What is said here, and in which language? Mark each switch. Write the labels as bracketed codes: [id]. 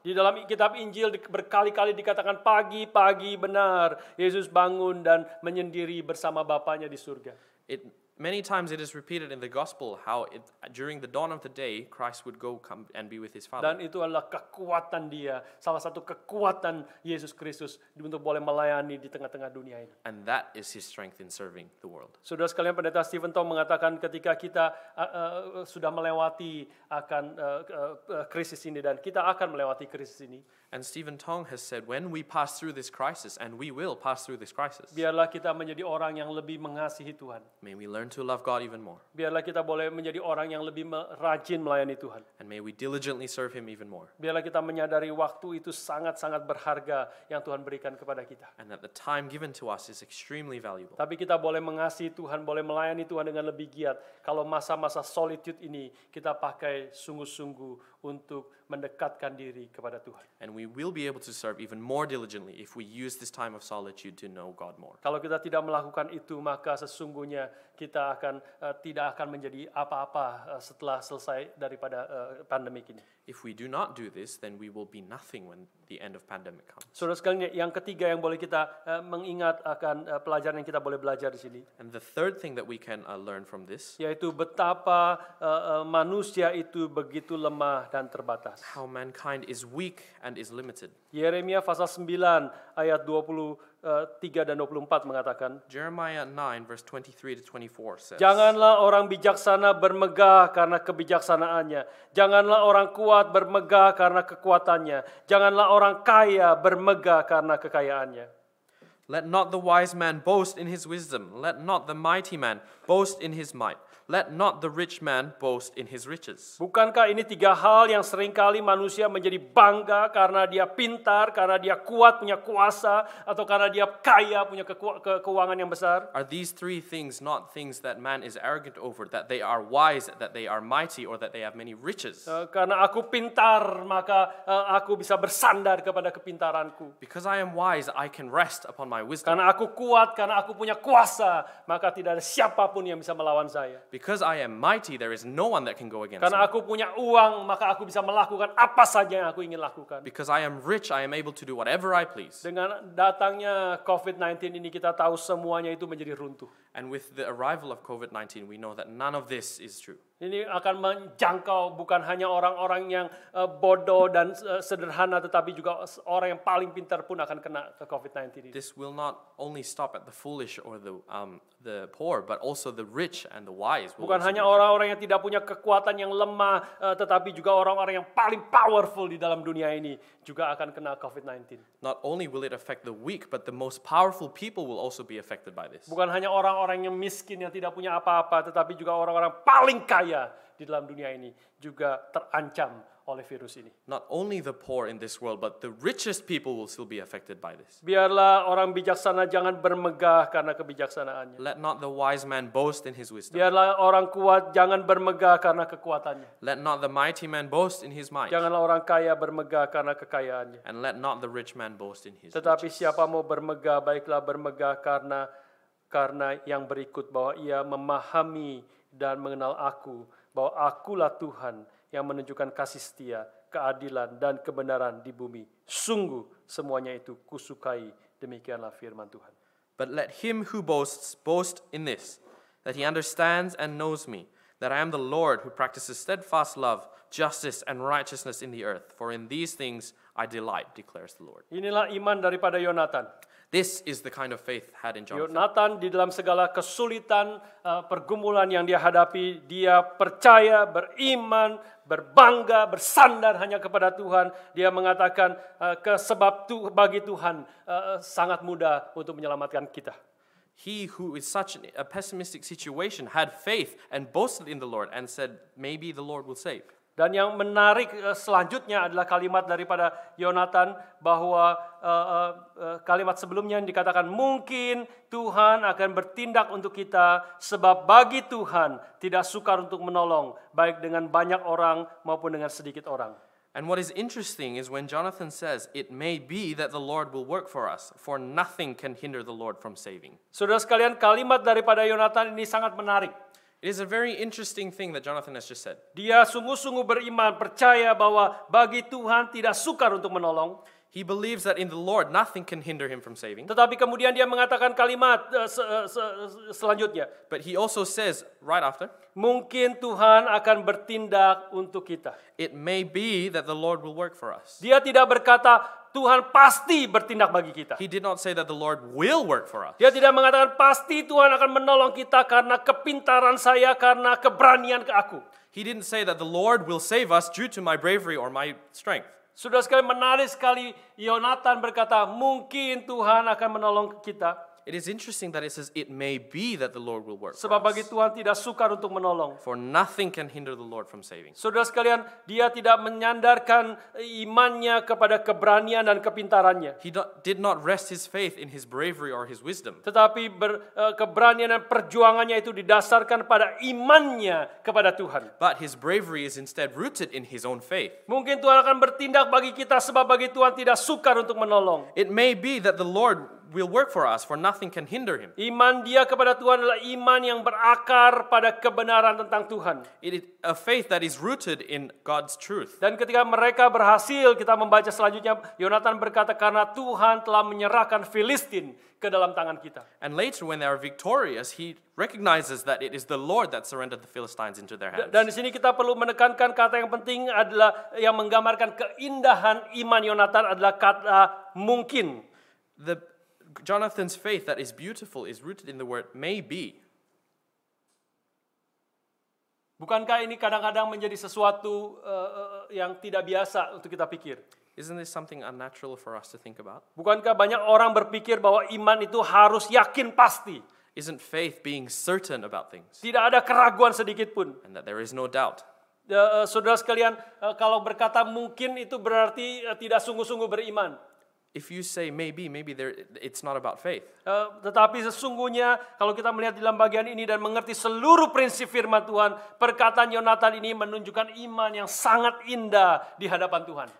[id] Di dalam kitab Injil berkali-kali dikatakan pagi-pagi benar Yesus bangun dan menyendiri bersama Bapanya di surga. [en] Many times it is repeated in the gospel how during the dawn of the day, Christ would come and be with his Father. [id] Dan itu adalah kekuatan dia, salah satu kekuatan Yesus Kristus untuk boleh melayani di tengah-tengah dunia ini. [en] And that is his strength in serving the world. [id] Saudara sekalian, Pendeta Stephen Tong mengatakan ketika kita sudah melewati akan krisis ini dan kita akan melewati krisis ini. [en] And Stephen Tong has said, when we pass through this crisis, and we will pass through this crisis, [id] biarlah kita menjadi orang yang lebih mengasihi Tuhan. [en] may we learn to love God even more. [id] Biarlah kita boleh menjadi orang yang lebih rajin melayani Tuhan. [en] And may we diligently serve him even more. [id] Biarlah kita menyadari waktu itu sangat-sangat berharga yang Tuhan berikan kepada kita. [en] And that the time given to us is extremely valuable. [id] Tapi kita boleh mengasihi Tuhan, boleh melayani Tuhan dengan lebih giat kalau masa-masa solitude ini kita pakai sungguh-sungguh untuk mendekatkan diri kepada Tuhan. [en] And we will be able to serve even more diligently if we use this time of solitude to know God more. [id] Kalau kita tidak melakukan itu, maka sesungguhnya kita tidak akan menjadi apa-apa setelah selesai daripada pandemik ini. [en] If we do not do this, then we will be nothing when the end of pandemic comes. [id] Saudara sekalian, yang ketiga yang boleh kita mengingat akan pelajaran yang kita boleh belajar di sini, [en] And the third thing that we can learn from this, [id] yaitu betapa manusia itu begitu lemah dan terbatas. [en] how mankind is weak and is limited. [id] Yeremia pasal 9 ayat 23 dan 24 mengatakan, [en] Jeremiah 9 verse 23 to 24 says, [id] janganlah orang bijaksana bermegah karena kebijaksanaannya. Janganlah orang kuat bermegah karena kekuatannya. Janganlah orang kaya bermegah karena kekayaannya. [en] Let not the wise man boast in his wisdom. Let not the mighty man boast in his might. Let not the rich man boast in his riches. [id] Bukankah ini tiga hal yang seringkali manusia menjadi bangga karena dia pintar, karena dia kuat, punya kuasa, atau karena dia kaya, punya keuangan yang besar? [en] Are these three things not things that man is arrogant over, that they are wise, that they are mighty, or that they have many riches? [id] Karena aku pintar, maka aku bisa bersandar kepada kepintaranku. [en] Because I am wise, I can rest upon my wisdom. [id] Karena aku kuat, karena aku punya kuasa, maka tidak ada siapapun yang bisa melawan saya. [en] Because I am mighty, there is no one that can go against [id] Karena [en] me. [id] aku punya uang, maka aku bisa melakukan apa saja yang aku ingin lakukan. [en] Because I am rich, I am able to do whatever I please. [id] Dengan datangnya COVID-19 ini, kita tahu semuanya itu menjadi runtuh. [en] And with the arrival of COVID-19, we know that none of this is true. [id] Ini akan menjangkau bukan hanya orang-orang yang bodoh dan sederhana, tetapi juga orang yang paling pintar pun akan kena ke COVID-19 ini. [en] This will not only stop at the foolish or the poor, but also the rich and the wise. [id] Bukan hanya orang-orang yang tidak punya kekuatan, yang lemah, tetapi juga orang-orang yang paling powerful di dalam dunia ini juga akan kena COVID-19. [en] Not only will it affect the weak, but the most powerful people will also be affected by this. [id] Bukan hanya orang-orang yang miskin, yang tidak punya apa-apa, tetapi juga orang-orang paling kaya di dalam dunia ini juga terancam oleh virus ini. [en] Not only the poor in this world, but the richest people will still be affected by this. [id] Biarlah orang bijaksana jangan bermegah karena kebijaksanaannya. [en] Let not the wise man boast in his wisdom. [id] Biarlah orang kuat jangan bermegah karena kekuatannya. [en] Let not the mighty man boast in his might. [id] Janganlah orang kaya bermegah karena kekayaannya. [en] And let not the rich man boast in his [id] Tetapi [en] riches. [id] siapa mau bermegah, baiklah bermegah karena yang berikut, bahwa ia memahami dan mengenal aku, bahwa akulah Tuhan yang menunjukkan kasih setia, keadilan, dan kebenaran di bumi. Sungguh semuanya itu kusukai, demikianlah firman Tuhan. [en] But let him who boasts boast in this, that he understands and knows me, that I am the Lord who practices steadfast love, justice, and righteousness in the earth. For in these things I delight, declares the Lord. [id] Inilah iman daripada Yonatan. [en] This is the kind of faith had in Jonathan. [id] Yonatan di dalam segala kesulitan, pergumulan yang dia hadapi, dia percaya, beriman, berbangga, bersandar hanya kepada Tuhan. Dia mengatakan sebab bagi Tuhan sangat mudah untuk menyelamatkan kita. [en] He who is such a pessimistic situation had faith and boasted in the Lord and said, maybe the Lord will save. [id] Dan yang menarik selanjutnya adalah kalimat daripada Yonatan, bahwa kalimat sebelumnya yang dikatakan mungkin Tuhan akan bertindak untuk kita, sebab bagi Tuhan tidak sukar untuk menolong, baik dengan banyak orang maupun dengan sedikit orang. [en] And what is interesting is when Jonathan says, it may be that the Lord will work for us, for nothing can hinder the Lord from saving. [id] Saudara sekalian, kalimat daripada Yonatan ini sangat menarik. [en] It is a very interesting thing that Jonathan has just said. [id] Dia sungguh-sungguh beriman, percaya bahwa bagi Tuhan tidak sukar untuk menolong. [en] He believes that in the Lord nothing can hinder him from saving. [id] Tetapi kemudian dia mengatakan kalimat selanjutnya. [en] But he also says right after, [id] Mungkin Tuhan akan bertindak untuk kita. [en] it may be that the Lord will work for us. [id] Dia tidak berkata Tuhan pasti bertindak bagi kita. [en] He did not say that the Lord will work for us. [id] Dia tidak mengatakan pasti Tuhan akan menolong kita karena kepintaran saya, karena keberanian ke aku. [en] He didn't say that the Lord will save us due to my bravery or my strength. [id] Sudah sekali menarik sekali Yonatan berkata mungkin Tuhan akan menolong kita. [en] It is interesting that it says it may be that the Lord will work for [id] Sebab bagi [en] us. [id] Tuhan tidak sukar untuk menolong. [en] For nothing can hinder the Lord from saving. [id] Saudara sekalian, dia tidak menyandarkan imannya kepada keberanian dan kepintarannya. [en] He did not rest his faith in his bravery or his wisdom. [id] Tetapi keberanian dan perjuangannya itu didasarkan pada imannya kepada Tuhan. [en] But his bravery is instead rooted in his own faith. [id] Mungkin Tuhan akan bertindak bagi kita sebab bagi Tuhan tidak sukar untuk menolong. [en] It may be that the Lord will work for us, for nothing can hinder him. [id] Iman dia kepada Tuhan adalah iman yang berakar pada kebenaran tentang Tuhan. [en] It is a faith that is rooted in God's truth. [id] Dan ketika mereka berhasil, kita membaca selanjutnya, Yonatan berkata karena Tuhan telah menyerahkan Filistin ke dalam tangan kita. [en] And later when they are victorious, he recognizes that it is the Lord that surrendered the Philistines into their hands. [id] Dan di sini kita perlu menekankan kata yang penting adalah yang menggambarkan keindahan iman Yonatan adalah kata mungkin. [en] Jonathan's faith that is beautiful is rooted in the word may be. [id] Bukankah ini kadang-kadang menjadi sesuatu yang tidak biasa untuk kita pikir? [en] Isn't this something unnatural for us to think about? [id] Bukankah banyak orang berpikir bahwa iman itu harus yakin pasti? [en] Isn't faith being certain about things [id] Tidak ada keraguan sedikit pun. [en] and that there is no doubt? [id] Saudara sekalian, kalau berkata mungkin itu berarti tidak sungguh-sungguh beriman. [en] If you say maybe it's not about faith. [id] Tetapi sesungguhnya kalau kita melihat di dalam bagian ini dan mengerti seluruh prinsip firman Tuhan, perkataan Yonatan ini menunjukkan iman yang sangat indah di hadapan Tuhan.